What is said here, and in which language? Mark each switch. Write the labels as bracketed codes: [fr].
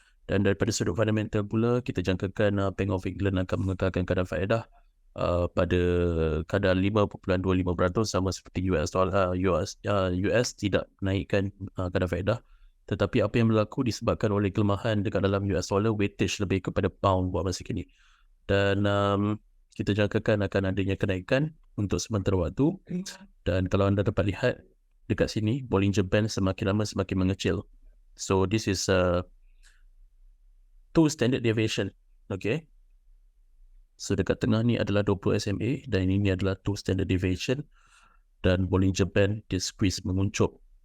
[ms] Dan daripada sudut fundamental pula, kita jangkakan Bank of England akan mengekalkan kadar faedah pada kadar 5.25% sama seperti US tidak naikkan kadar faedah. Tetapi apa yang berlaku disebabkan oleh kelemahan dekat dalam US dollar, weightage lebih kepada pound buat masa kini. Dan kita jangkakan akan adanya kenaikan untuk sementara waktu. Dan kalau anda dapat lihat dekat sini, Bollinger Band semakin lama semakin mengecil. [en] So this is 2 standard deviation. Okay. [ms] So dekat tengah ni adalah 20 SMA dan ini adalah 2 standard deviation, dan Bollinger Band dia squeeze menguncuk.